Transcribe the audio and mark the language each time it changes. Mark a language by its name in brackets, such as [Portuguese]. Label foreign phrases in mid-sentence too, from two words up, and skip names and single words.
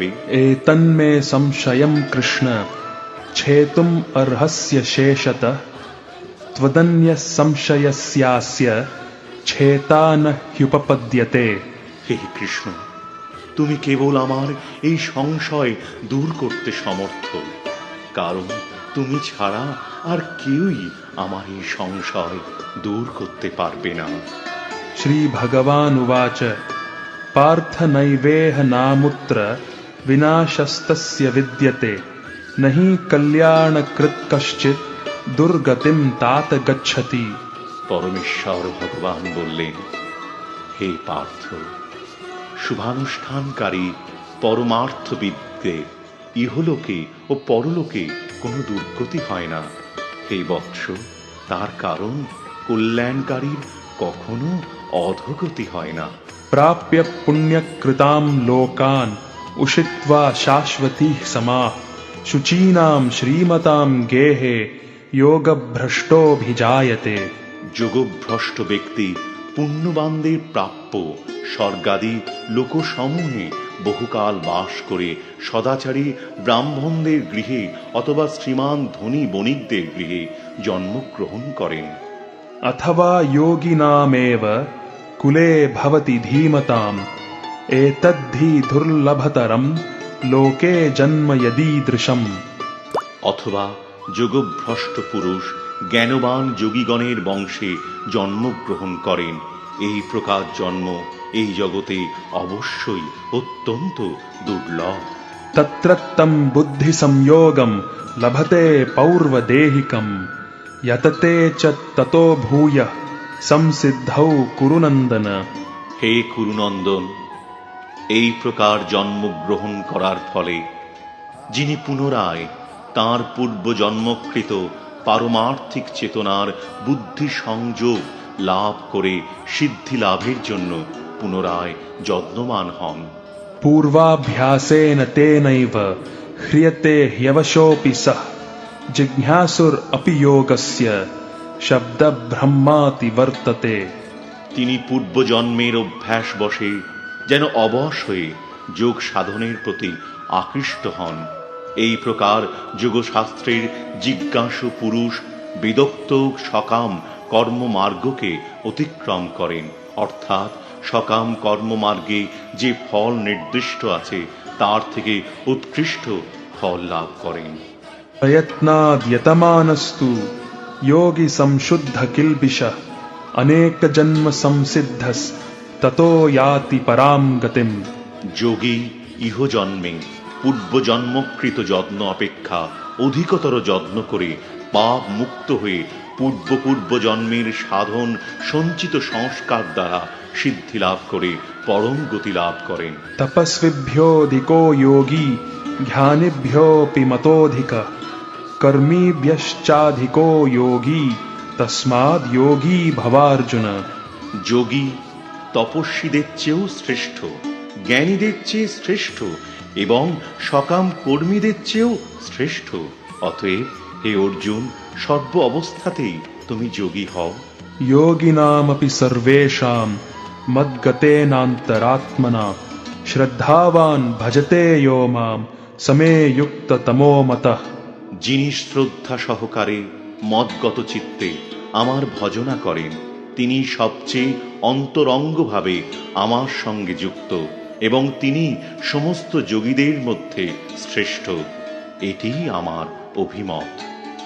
[Sanskrit] एतन्मे संशयं कृष्ण छेतुम् अर्हस्य शेषतः त्वदन्यः संशयस्यास्य छेता न ह्युपपद्यते। [Bangla] হে কৃষ্ণ, তুমি কেবল আমার এই সংশয় দূর করতে সমর্থ, কারণ তুমি ছাড়া আর কেউই আমার এই সংশয় দূর করতে পারবে না। [Sanskrit] श्रीभगवानुवाच पार्थ नैवेह नामुत्र विनाशस्तस्य विद्यते न हि कल्याणकृत् कश्चित् दुर्गतिं तात गच्छति। [Bangla] পরমেশ্বর ভগবান বললেন, হে পার্থ, শুভানুষ্ঠানকারী পরমার্থবিদদের ইহলোকে ও পরলোকে কোনো দুর্গতি হয় না। হে বৎস, তার কারণ কল্যাণকারীর কখনো অধোগতি হয় না। [Sanskrit] प्राप्य पुण्यकृतां लोकान् उषित्वा शाश्वती समाः शुचीनां श्रीमतां गेहे योगभ्रष्टोऽभिजायते। [Bangla] যোগভ্রষ্ট ব্যক্তি পুণ্যবানদের প্রাপ্য স্বর্গাদি লোকসমূহে বহুকাল বাস করে সদাচারী ব্রাহ্মণদের গৃহে অথবা শ্রীমান ধনী বণিকদের গৃহে জন্মগ্রহণ করেন। [Sanskrit] अथवा योगिनामेव कुले भवति धीमताम् एतद्धि दुर्लभतरं लोके जन्म यदीदृशम्। [Bangla] অথবা যোগভ্রষ্ট পুরুষ জ্ঞানবান যোগীগণের বংশে জন্মগ্রহণ করেন, এই প্রকার জন্ম এই জগতে অবশ্যই অত্যন্ত দুর্লভ। [Sanskrit] तत्रत्तं बुद्धिसंयोगं लभते पौर्वदेहिकम् यतते च ततो भूयः संसिद्धौ कुरु नन्दन। [Bangla] হে কুরুনন্দন, এই প্রকার জন্মগ্রহণ করার ফলে যিনি পুনরায় তাঁর পূর্ব জন্মকৃত পারমার্থিক চেতনার বুদ্ধি সংযোগ লাভ করে সিদ্ধি লাভের জন্য পুনরায় যত্নবান হন। [Sanskrit] पूर्वाभ्यासेन तेनैव ह्रियते ह्यवशोऽपि सः जिज्ञासुरपि योगस्य शब्दब्रह्माति वर्तते। [Bangla] তিনি পূর্বজন্মের অভ্যাস বশে যেন অবশ হয়ে যোগ সাধনের প্রতি আকৃষ্ট হন। এই প্রকার যোগশাস্ত্রের জিজ্ঞাসু পুরুষ বিদগ্ধ সকাম কর্মমার্গকে অতিক্রম করেন, অর্থাৎ সকাম কর্মমার্গে যে ফল নির্দিষ্ট আছে তার থেকে উৎকৃষ্ট ফল লাভ করেন। [Sanskrit] प्रयत्नाद्यतमानस्तु योगी संशुद्ध किल्बिषः अनेक जन्म संसिद्धस् ततो याति पराम गतिम। [Bangla] যোগী ইহজন্মে পূর্বজন্মকৃত যত্ন অপেক্ষা অধিকতর যত্ন করে পাপ মুক্ত হয়ে পূর্ব জন্মের সাধন সঞ্চিত সংস্কার দ্বারা সিদ্ধি লাভ করে পরম গতি লাভ করেন। [Sanskrit] तपस्विभ्योऽधिको योगी ज्ञानिभ्योऽपि मतोऽधिकः कर्मीभ्यश्चाधिको योगी तस्माद् योगी भवार्जुन। [Bangla] যোগী তপস্বীদের চেয়েও শ্রেষ্ঠ, জ্ঞানীদের চেয়ে শ্রেষ্ঠ এবং সকাম কর্মীদের চেয়েও শ্রেষ্ঠ। অতএব হে অর্জুন, সর্ব অবস্থাতেই তুমি যোগী হও। [Sanskrit] योगिनामपि सर्वेषां मद्गतेनान्तरात्मना श्रद्धावान् भजते यो मां समे युक्ततमो मतः। [Bangla] যিনি শ্রদ্ধা সহকারে মদগত চিত্তে আমার ভজনা করেন, তিনি সবচেয়ে অন্তরঙ্গভাবে আমার সঙ্গে যুক্ত এবং তিনি সমস্ত যোগীদের মধ্যে শ্রেষ্ঠ। এটিই আমার অভিমত।